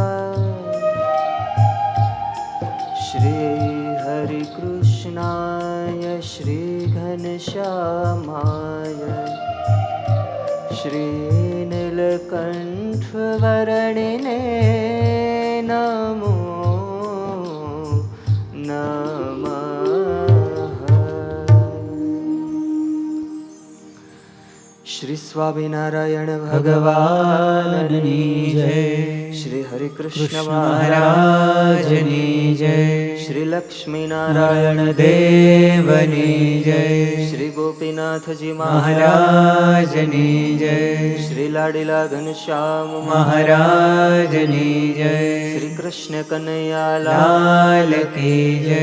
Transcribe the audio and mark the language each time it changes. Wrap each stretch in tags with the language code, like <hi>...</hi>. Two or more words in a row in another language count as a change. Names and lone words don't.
<sa>श्रीहरिकृष्णाय श्रीघनश्यामाय श्रीनीलकण्ठवर्णिने नमो नमः।</sa> <gu>શ્રી સ્વામિનારાયણ ભગવાનની જય। શ્રી હરિકૃષ્ણ મહારાજની જય। શ્રી લક્ષ્મીનારાયણ દેવની જય, શ્રી ગોપીનાથજી મહારાજની જય, શ્રી લાડીલા ઘનશ્યામ મહારાજની જય,</gu> <hi>શ્રી કૃષ્ણ કનૈયા लाल की जय,</hi>